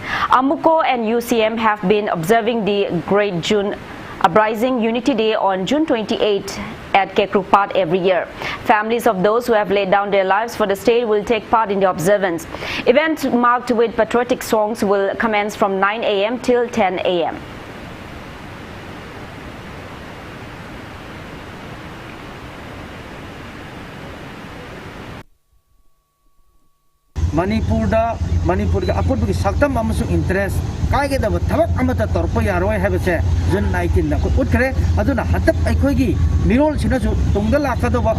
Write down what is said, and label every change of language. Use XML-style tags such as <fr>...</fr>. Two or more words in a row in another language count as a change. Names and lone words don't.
<en>Amuko and UCM have been observing the Great June Uprising Unity Day on June 28 at Kekrupat every year. Families of those who have laid down their lives for the state will take part in the observance. Events marked with patriotic songs will commence from 9 a.m. till 10 a.m.</en> <mni>Manipur ga apun bagi saktam amasung interest kai ge da thabak amata torpa yaroi habase June 19 na ko utkre aduna hatap aikoi gi mirol sina ju tungda lakada ba</mni>